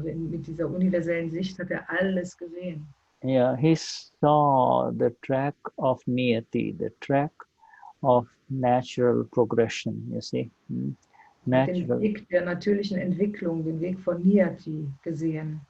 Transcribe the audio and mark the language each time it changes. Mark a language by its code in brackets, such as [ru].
[de] Also mit dieser universellen Sicht hat er alles gesehen. [en] Yeah, he saw the track of niyati, the track of natural progression, you see. [de] Den Weg der natürlichen Entwicklung, den Weg von Niyati gesehen.